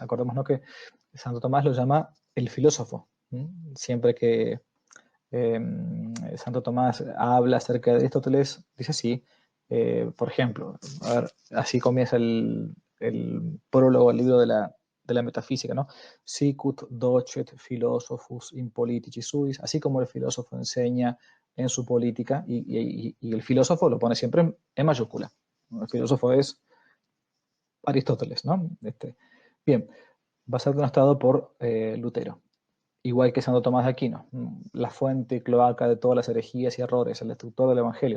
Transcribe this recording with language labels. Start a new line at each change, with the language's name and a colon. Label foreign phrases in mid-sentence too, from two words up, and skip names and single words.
Spanish: Acordémonos que Santo Tomás lo llama el filósofo. Siempre que Santo Tomás habla acerca de Aristóteles, dice así, por ejemplo, a ver, así comienza el prólogo al libro de la metafísica, ¿no?
Latin: Sicut docet philosophus in politici suis,
Spanish: así como el filósofo enseña en su política, y el filósofo lo pone siempre en mayúscula. El filósofo es Aristóteles, ¿no? Bien, va a ser denostado por Lutero, igual que Santo Tomás de Aquino, la fuente y cloaca de todas las herejías y errores, el destructor del Evangelio.